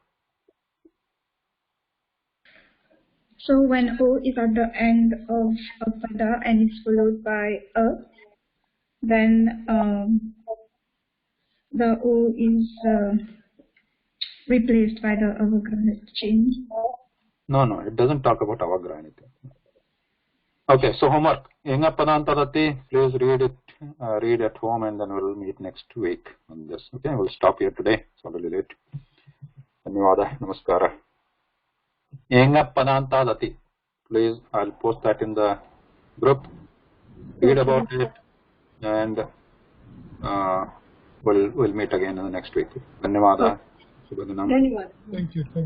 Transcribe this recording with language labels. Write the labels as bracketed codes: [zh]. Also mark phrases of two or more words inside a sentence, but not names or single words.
[en] So when O is at the end of a pada and is followed by a, then the O is replaced by the avagraha change. No, it doesn't talk about avagraha anything. Okay, so homework. [sa] एङः पदान्तादति, [en] please read at home and then we'll meet next week on this. Okay, we'll stop here today. It's already late. [sa] धन्यवाद, नमस्कार. एङः पदान्तादति. [en] Please, I'll post that in the group. Read about it and we'll meet again in the next week. Dhanyawada. Dhanyawada. Thank you.